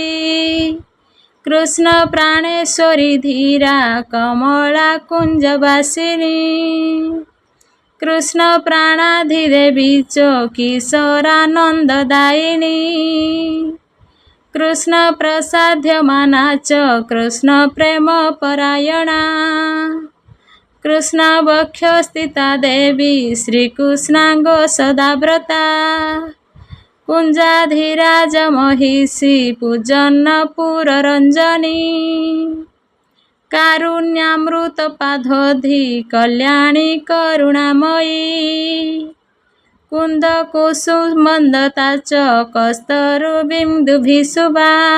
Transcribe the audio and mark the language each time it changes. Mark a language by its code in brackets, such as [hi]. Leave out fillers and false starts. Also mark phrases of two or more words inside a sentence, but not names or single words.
[sa] କୃଷ୍ଣ ପ୍ରାଣେଶ୍ୱରୀ ଧୀରା କମଳା କୁଞ୍ଜବାସିନୀ, କୃଷ୍ଣ ପ୍ରାଣାଧିଦେବୀ ଚ କିଶୋରାନନ୍ଦଦାୟିନୀ, କୃଷ୍ଣ ପ୍ରସାଧ୍ୟମାନା ଚ କୃଷ୍ଣ ପ୍ରେମ ପରାୟଣା, कृष्ण वक्ष स्थिता देवी श्रीकृष्णांग सदाव्रता कुंजाधिराज महिषी पूजन पुररंजनी कारुण्यामृत पाधोधि कल्याणी करुणामयी कुंद कुसुमंदता च कस्तरुबिन्दुभिशुभा